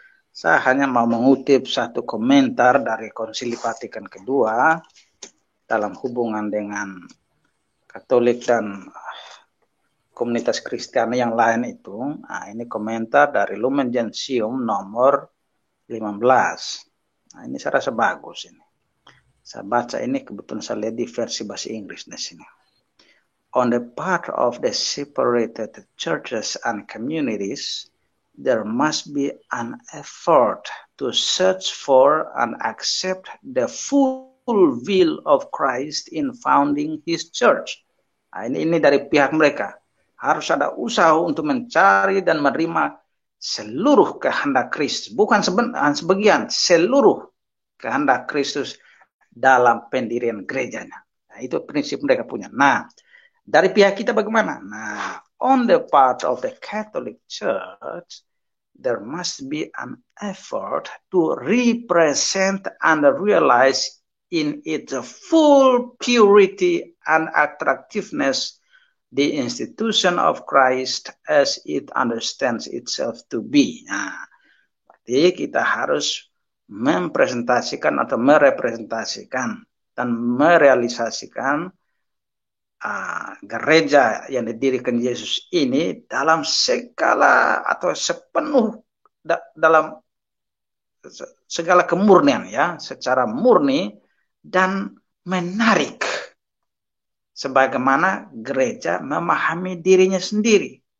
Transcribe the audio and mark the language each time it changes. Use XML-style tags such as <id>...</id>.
<id>Saya hanya mau mengutip satu komentar dari Konsili Vatikan kedua dalam hubungan dengan Katolik dan komunitas Kristiani yang lain itu. Nah, ini komentar dari Lumen Gentium nomor 15. Nah, ini saya rasa bagus ini. Saya baca ini, kebetulan saya lihat di versi bahasa Inggris di sini.</id> <en>On the part of the separated churches and communities, there must be an effort to search for and accept the full will of Christ in founding His church.</en> <id>Nah, ini dari pihak mereka. Harus ada usaha untuk mencari dan menerima seluruh kehendak Kristus. Bukan sebagian, seluruh kehendak Kristus dalam pendirian gerejanya. Nah, itu prinsip mereka punya. Nah, dari pihak kita bagaimana?</id> <en>Nah, on the part of the Catholic Church, there must be an effort to represent and realize in its full purity and attractiveness the institution of Christ as it understands itself to be.</en> <id>Nah, berarti kita harus mempresentasikan atau merepresentasikan dan merealisasikan gereja yang didirikan Yesus ini dalam segala atau sepenuh dalam segala kemurnian ya, secara murni dan menarik sebagaimana gereja memahami dirinya sendiri.</id>